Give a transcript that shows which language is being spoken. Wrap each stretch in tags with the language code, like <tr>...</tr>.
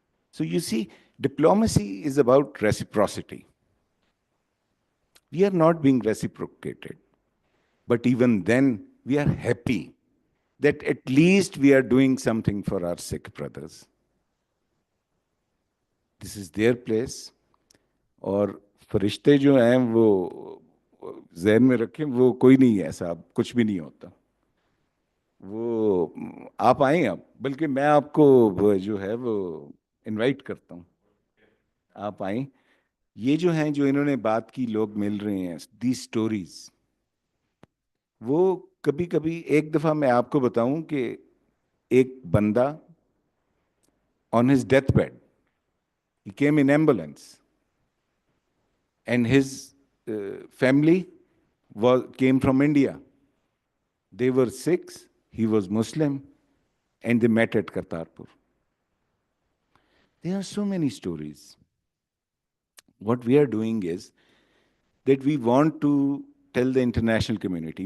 <en>So you see, diplomacy is about reciprocity. We are not being reciprocated. But even then, we are happy that at least we are doing something for our Sikh brothers. This is their place.</en> <hi>और फरिश्ते जो हैं वो ज़हन में रखें, वो कोई नहीं है ऐसा, कुछ भी नहीं होता. वो आप आएं अब, बल्कि मैं आपको जो है वो इनवाइट करता हूँ, आप आएं. ये जो हैं, जो इन्होंने बात की, लोग मिल रहे हैं, दी स्टोरीज, वो कभी कभी, एक दफ़ा मैं आपको बताऊं कि एक बंदा</hi> <en>on his deathbed, he came in ambulance, and his family came from India. They were Sikhs, he was Muslim, and they met at Kartarpur. There are so many stories. What we are doing is that we want to tell the international community.</en>